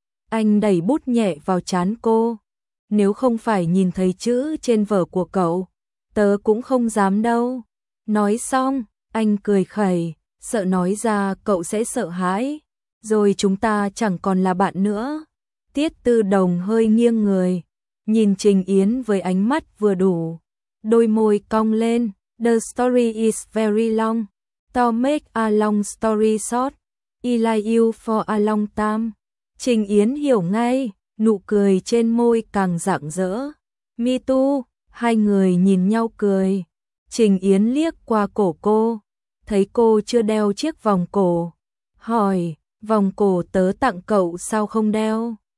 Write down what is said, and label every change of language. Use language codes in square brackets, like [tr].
[vi] Anh đẩy bút nhẹ vào trán cô. Nếu không phải nhìn thấy chữ trên vở của cậu, tớ cũng không dám đâu. Nói xong, anh cười khẩy, sợ nói ra cậu sẽ sợ hãi, rồi chúng ta chẳng còn là bạn nữa. Tiết Tư Đồng hơi nghiêng người, nhìn Trình Yến với ánh mắt vừa đủ. Đôi môi cong lên, [en] the story is very long. To make a long story short, I like you for a long time. [vi] Trình Yến hiểu ngay, nụ cười trên môi càng rạng rỡ. [en] Me too, [vi] hai người nhìn nhau cười. Trình Yến liếc qua cổ cô, thấy cô chưa đeo chiếc vòng cổ. Hỏi, vòng cổ tớ tặng cậu sao không đeo?